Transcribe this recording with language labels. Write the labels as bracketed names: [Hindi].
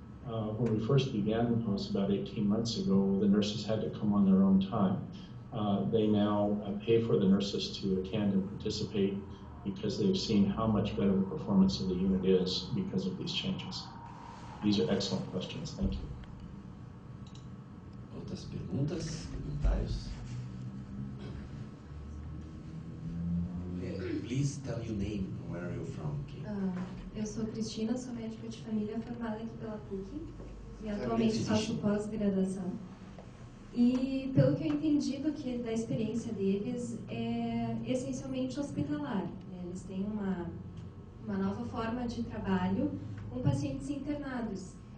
[English] When we first began, it was about 18 months ago, the nurses had to come on their own time. They now pay for the nurses to attend and participate because they've seen how much better the performance of the unit is because of these changes. These are excellent questions. Thank you. [Portuguese] Outras perguntas, comentários? [English] Please tell your name and where are you from. [Portuguese] Eu sou Cristina, sou médica de família formada aqui pela PUC e atualmente faço pós-graduação. E pelo que eu entendi da experiência deles, é essencialmente hospitalar. Eles têm uma nova forma de trabalho com pacientes internados.